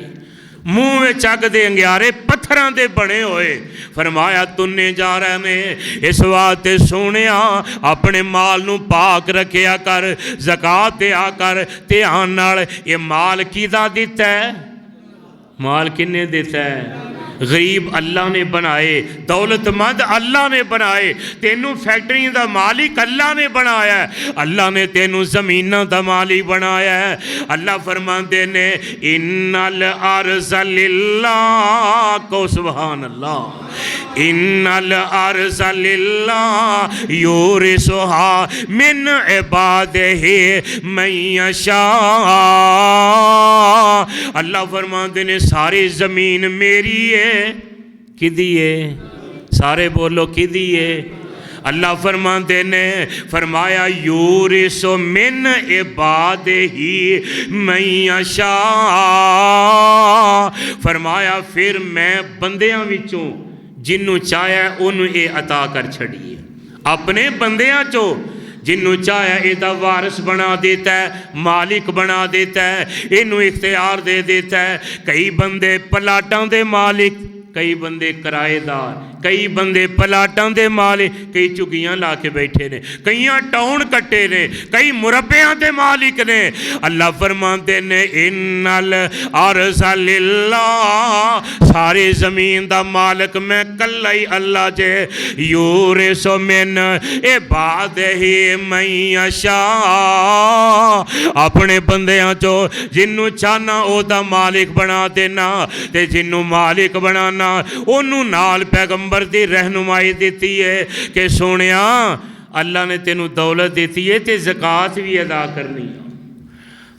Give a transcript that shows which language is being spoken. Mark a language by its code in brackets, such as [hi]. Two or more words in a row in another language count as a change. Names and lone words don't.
[pa] مونہہ میں اگ دے انگیارے پتھراں دے بنے ہوئے. فرمایا تُنّے جا رہے نے اس واسطے سوہنیا اپنے مال نوں پاک رکھیا کر، زکات دیا کر دھیان نال. یہ مال کِدا دِتا ہے؟ مال کِنّے دِتا ہے? غریب اللہ نے بنائے، دولتمند اللہ نے بنائے، تینوں فیکٹری کا مالک اللہ نے بنایا، اللہ نے تینوں زمیناں کا مالک بنایا ہے. اللہ فرماتے نے [ar] إن الأرض لله، کو سبحان الله، إن الأرض لله يورثها من عباده من يشاء. [pa] اللہ فرماتے نے ساری زمین میری ہے. کِدی ہے؟ سارے بولو کِدی ہے? اللہ فرماتے نے فرمایا [ar] يورثه من عباده من يشاء. [pa] فرمایا پھر میں بندیاں وِچوں جِنّوں چاہے اُنہاں نے یہ عطا کر چھڈیے. اپنے بندیاں چوں جِنّوں چاہے اِسکا وارث بنا دیتا ہے، مالک بنا دیتا ہے, اِنّوں اختیار دے دیتا ہے. کئی بندے پلاٹاں دے مالک، کئی بندے کرایہ دار، کئی بندے پلاٹاں دے مالک، کئی جھگیاں لا کے بیٹھے نے، کئی ٹاؤن کٹے نے، کئی مربعیاں دے مالک نے. اللہ فرماتے نے [ar] إن الأرض لله, [pa] ساری زمین دا مالک میں کلا ہی اللہ جے. [ar] يورثه من عباده من يشاء, [pa] اپنے بندیاں چوں جِنّوں چاہنا اوہدا مالک بنا دینا، تے جِنّوں مالک بنانا اوہنوں نال پیغمبر دی رہنمائی دیتی ہے کہ سوہنیا اللہ نے تینوں دولت دیتی ہے تے زکات بھی ادا کرنی ہے.